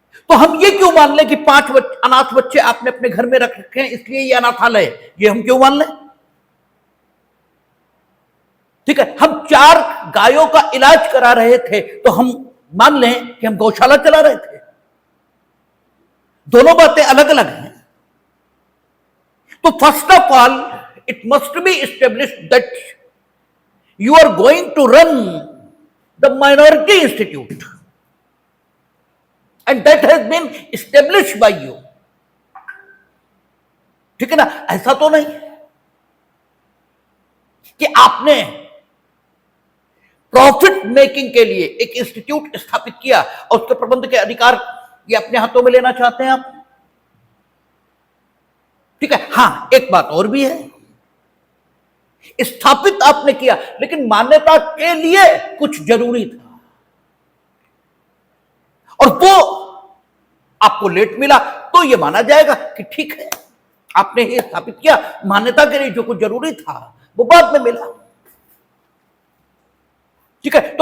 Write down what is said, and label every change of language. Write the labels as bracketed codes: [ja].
[hi] तो हम ये क्यों मान लें कि 5 अनाथ बच्चे आपने अपने घर में रख रखे हैं, इसलिए ये अनाथालय है? ये हम क्यों मान लें? ठीक है, हम 4 गायों का इलाज करा रहे थे तो हम मान लें कि हम गौशाला चला रहे थे? दोनों बातें अलग अलग हैं। [en] तो first of all it must be established that you are going to run the minority institute and that has been established by you, [hi] ठीक है ना। ऐसा तो नहीं कि आपने प्रॉफिट मेकिंग के लिए एक इंस्टीट्यूट स्थापित किया और उसके प्रबंध के अधिकार ये अपने हाथों में लेना चाहते हैं आप, ठीक है। हां, एक बात और भी है, स्थापित आपने किया लेकिन मान्यता के लिए कुछ जरूरी था और वो आपको लेट मिला, तो यह माना जाएगा कि ठीक है, आपने ये स्थापित किया, मान्यता के लिए जो कुछ जरूरी था वो बाद में मिला, ठीक है।